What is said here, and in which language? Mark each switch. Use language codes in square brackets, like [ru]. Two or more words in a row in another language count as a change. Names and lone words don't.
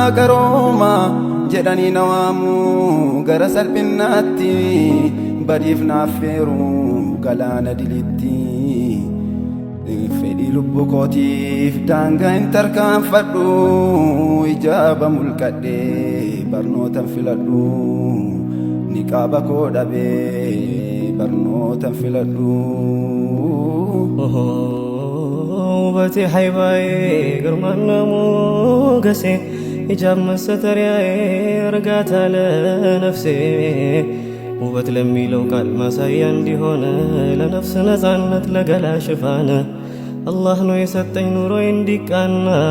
[om] garooma jedhanii na waamu gara salphinaatti badiif naafeeru galaana dilitti fedhii lubbuu kootiif daangaa hin tarkaanfadhu ijaaba mulqadhee barnootan filadhu niqaaba koo dhabee barnootan filadhu [am] ውበቴ ሀይባዬ ግርማና ሞገሴ ሂጃብ መሰተሪያዬ እርጋታ ለነፍሴ ውበት ለሚለው ቃል ማሳያ እንዲሆነ ለነፍስ ነፃነት ለገላ ሽፋን አላህ ነው የሰጠኝ ኑሮ እንዲቃና